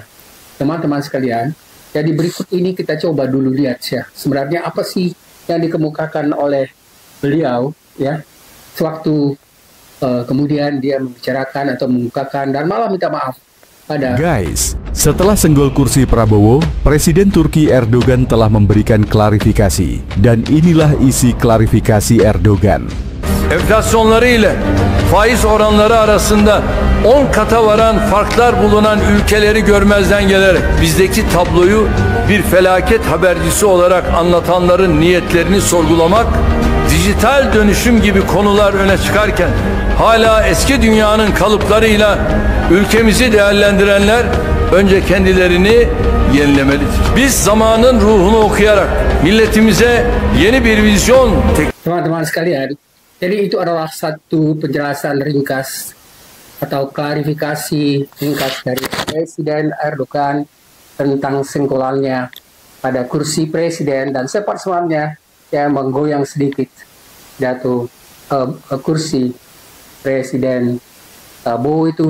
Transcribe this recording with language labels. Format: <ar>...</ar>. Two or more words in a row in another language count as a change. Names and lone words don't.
<id>Teman-teman sekalian, jadi berikut ini kita coba dulu lihat ya, sebenarnya apa sih yang dikemukakan oleh beliau ya, sewaktu kemudian dia membicarakan atau mengungkapkan dan malah minta maaf pada. Guys, setelah senggol kursi Prabowo, Presiden Turki Erdogan telah memberikan klarifikasi dan inilah isi klarifikasi Erdogan.</id> <tr>Enflasyonları ile faiz oranları arasında 10 kata varan farklar bulunan ülkeleri görmezden gelerek bizdeki tabloyu bir felaket habercisi olarak anlatanların niyetlerini sorgulamak, dijital dönüşüm gibi konular öne çıkarken hala eski dünyanın kalıplarıyla ülkemizi değerlendirenler önce kendilerini yenilemelidir. Biz zamanın ruhunu okuyarak milletimize yeni bir vizyon.</tr> <id>Teman-teman sekalian, jadi itu adalah satu penjelasan ringkas atau klarifikasi ringkas dari Presiden Erdogan tentang senggolannya pada kursi presiden, dan sempat sebenarnya yang menggoyang sedikit jatuh kursi Presiden Prabowo itu.</id>